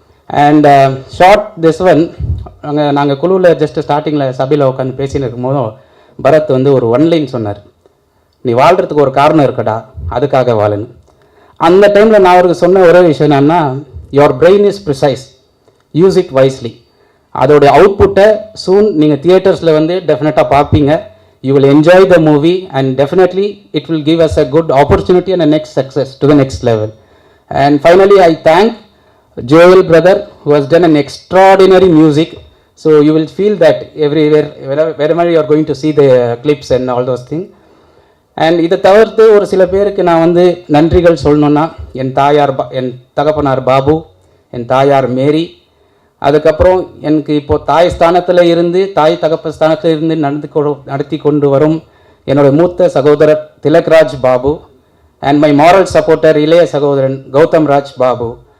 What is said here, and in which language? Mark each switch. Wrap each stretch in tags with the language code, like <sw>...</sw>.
<en>And short this one,</en> <ta>நாங்கள் குழுவில் just ஸ்டார்டிங்கில் சபையில் உட்காந்து பேசின்னு இருக்கும்போதும் பரத் வந்து ஒரு 1 லைன் சொன்னார், நீ வாழ்கிறதுக்கு ஒரு காரணம் இருக்கடா, அதுக்காக வாழுன்னு. அந்த டைமில் நான் அவருக்கு சொன்ன ஒரே விஷயம் என்னன்னா,</ta> <en>Your brain is precise, use it wisely.</en> <ta>அதோடைய அவுட்புட்டை சூன் நீங்கள் தியேட்டர்ஸில் வந்து டெஃபினட்டாக பார்ப்பீங்க.</ta> <en>You will enjoy the movie and definitely it will give us a good opportunity and a next success to the next level. And finally I thank Joel brother who has done an extraordinary music. So you will feel that everywhere, wherever you are going to see the clips and all those things.</en> <ta>And இதை தவிர்த்து ஒரு சில பேருக்கு நான் வந்து நன்றிகள் சொல்லணுன்னா, என் தகப்பனார் பாபு, என் தாயார் மேரி, அதுக்கப்புறம் எனக்கு இப்போது தாய் ஸ்தானத்தில் இருந்து தாய் தகப்ப ஸ்தானத்தில் இருந்து நடத்தி கொண்டு வரும் என்னோடய மூத்த சகோதரர் Thilakraj Babu,</ta> <en>and my moral supporter</en> <ta>இளைய சகோதரன் கௌதம் ராஜ் பாபு.</ta>